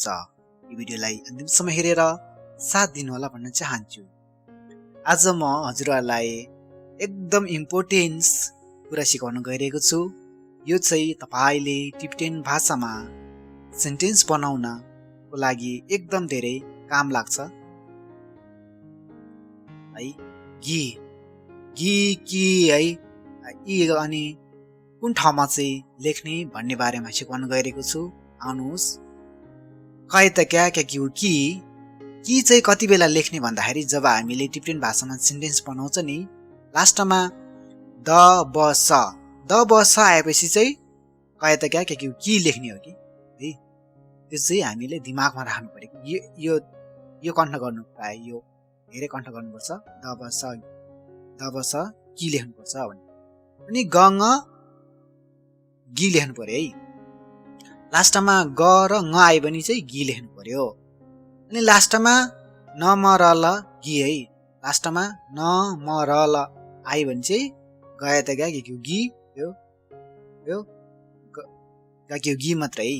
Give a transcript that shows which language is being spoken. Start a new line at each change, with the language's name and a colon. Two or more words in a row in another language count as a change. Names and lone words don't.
Nepali: यो भिडियोलाई अन्तिमसम्म हेरेर साथ दिनु होला भन्न चाहन्छु। आज म हजुरहरुलाई एकदम इम्पोर्टेन्ट कुरा सिकाउन गइरहेको छु। यो चाहिँ तपाईले टिबेटन भाषामा सेन्टेन्स बनाउनको लागि एकदम धेरै काम लाग्छ है। गी गी की है यी अनि कुन ठाउँमा चाहिँ लेख्ने भन्ने बारेमा सिकाउन गइरहेको छु। आउनुहोस्। कै त क्या कि की चाहिँ कति बेला लेख्ने भन्दाखेरि जब हामीले टिबेटन भाषामा सेन्टेन्स बनाउँछ नि, लास्टमा द ब स आएपछि चाहिँ कै त क्या कि लेख्ने हो कि है। त्यो चाहिँ हामीले दिमागमा राख्नु पर्यो। यो कण्ठ गर्नु प्राय यो धेरै कण्ठ गर्नुपर्छ। द ब स कि लेख्नुपर्छ भने अनि ग ङ गी लेख्नु पर्यो है। लास्टमा ग र ङ आए भने चाहिँ गी लेख्नु पर्यो। अनि लास्टमा न म र ल गी है। लास्टमा न म र ल आए भने चाहिँ गए त गी यो गी मात्रै है।